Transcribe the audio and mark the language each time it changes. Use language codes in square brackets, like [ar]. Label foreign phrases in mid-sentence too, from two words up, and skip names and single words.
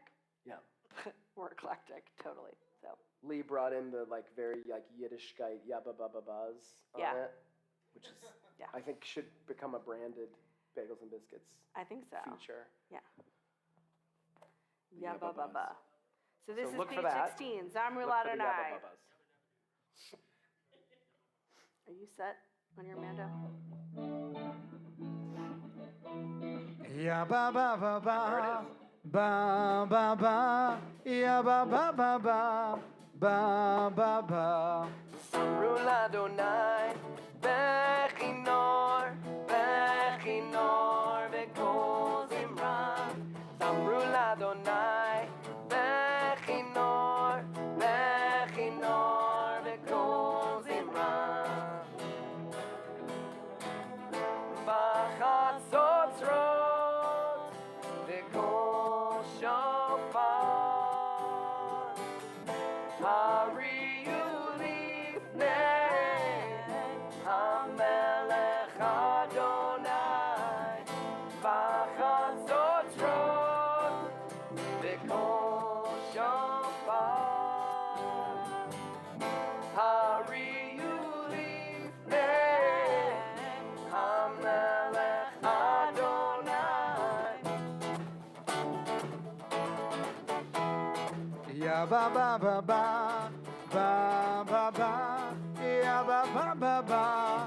[en] Yeah. We're eclectic, totally. So Lee brought in the like very like Yiddishkeit yabba bubba buzz on Yeah. it, which is Yeah. I think should become a branded Bagels and Biscuits I think so. feature. Yeah. The Yeah, yabba ba ba buzz. ba. So this So is look for page that. 16. Zamru Look for the yabba [he] Ladonai. [en] bubbas. Are you set on your Mando? Ya ba ba ba There it ba. is. Ba ba ba. Ya ba ba ba ba. Ba ba ba. [he] זמרו לה' בכינור בכינור בקול זמרה. זמרו לה' בכינור בכינור בקול זמרה. Bachatzotzrot, בקול שופר. הריעו לפני המלך ה' בחצוצרות בקול שופר. הריעו לפני המלך ה. Ya ba ba ba ba. Ba ba ba. Ya ba ba ba ba.